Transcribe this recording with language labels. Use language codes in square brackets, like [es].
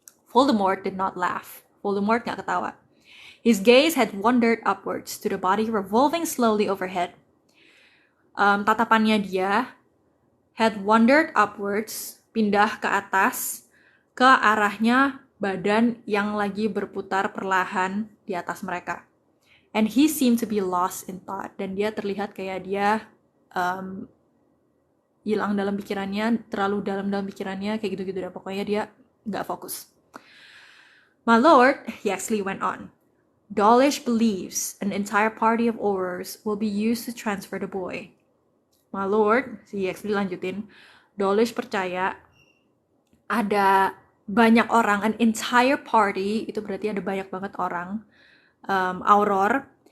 [en] Voldemort did not laugh. [id] Voldemort gak ketawa. [en] His gaze had wandered upwards to the body revolving slowly overhead. [id] Tatapannya dia [en] had wandered upwards, [id] pindah ke atas, ke arahnya badan yang lagi berputar perlahan di atas mereka. [en] And he seemed to be lost in thought. [id] Dan dia terlihat kayak dia hilang dalam pikirannya, terlalu dalam pikirannya, kayak gitu-gitu deh. Pokoknya dia gak fokus. [en] My lord, Yaxley went on. Dawlish believes an entire party of Aurors will be used to transfer the boy. [id] My lord, si Yaxley lanjutin, Dawlish percaya ada banyak orang, [en] an entire party, [id] itu berarti ada banyak banget orang, Auror,